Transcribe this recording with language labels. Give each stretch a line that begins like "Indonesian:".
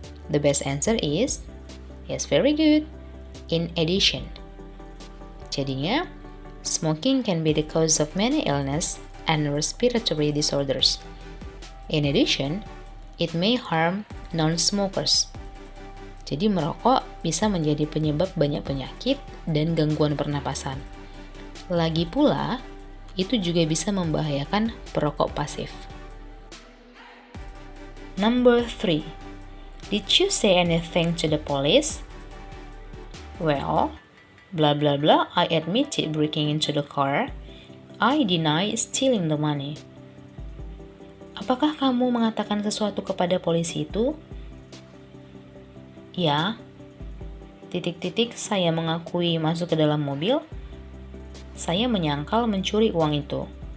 English: The best answer is, yes, very good, in addition. Jadinya, smoking can be the cause of many illness and respiratory disorders. In addition, it may harm non-smokers.
Indonesian: Jadi merokok bisa menjadi penyebab banyak penyakit dan gangguan pernapasan. Lagi pula, itu juga bisa membahayakan perokok pasif.
English: Number 3. Did you say anything to the police? Well, blah blah blah, I admitted breaking into the car. I deny stealing the money.
Indonesian: Apakah kamu mengatakan sesuatu kepada polisi itu? Ya. Saya mengakui masuk ke dalam mobil. Saya menyangkal mencuri uang itu.